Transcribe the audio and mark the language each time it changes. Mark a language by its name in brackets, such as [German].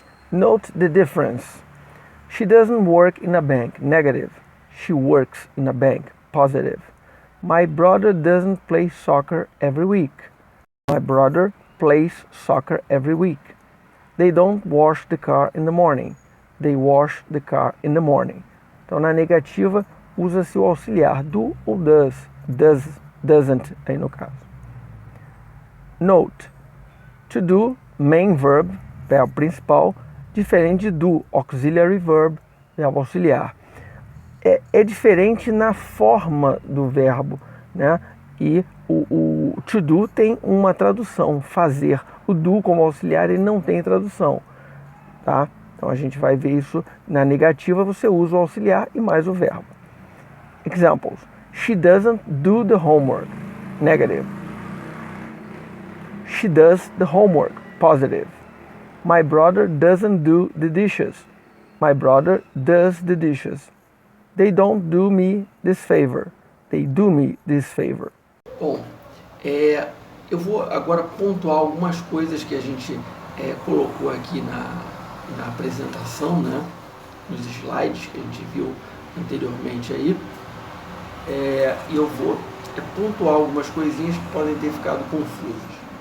[English] Note the difference. She doesn't work in a bank, negative. She works in a bank, positive. My brother doesn't play soccer every week. My brother plays soccer every week. They don't wash the car in the morning. They wash the car in the morning. [Portuguese] Então, na negativa, usa-se o auxiliar do ou does. Doesn't, aí no caso. Note. To do, [English] main verb, [Portuguese] verbo principal, diferente de do, [English] auxiliary verb, [Portuguese] verbo auxiliar. É diferente na forma do verbo, né? E o to do tem uma tradução, fazer. O do como auxiliar ele não tem tradução, tá? Então a gente vai ver isso na negativa, você usa o auxiliar e mais o verbo. [English] Examples. She doesn't do the homework, negative. She does the homework, positive. My brother doesn't do the dishes. My brother does the dishes. They don't do me this favor. They do me this favor. [Portuguese] Bom, eu vou agora pontuar algumas coisas que a gente colocou aqui na apresentação, né? Nos slides que a gente viu anteriormente aí. E eu vou pontuar algumas coisinhas que podem ter ficado confusas.